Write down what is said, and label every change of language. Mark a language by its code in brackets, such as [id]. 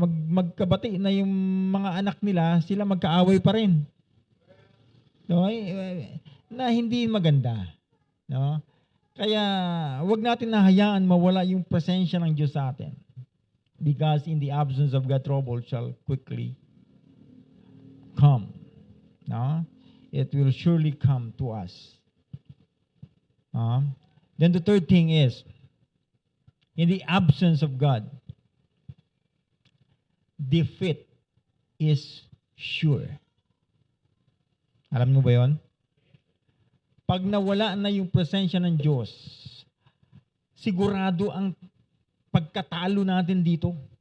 [tl] Magkabati na yung mga anak nila, sila magkaaway pa rin. No? Na hindi maganda. No? Kaya, wag natin nahayaan mawala yung presensya ng Diyos sa atin. [en] Because in the absence of God, trouble shall quickly come. No? It will surely come to us. Then the third thing is, in the absence of God, defeat is sure. [tl] Alam mo ba yon? pag nawala na yung presensya ng Diyos, sigurado ang pagkatalo natin dito.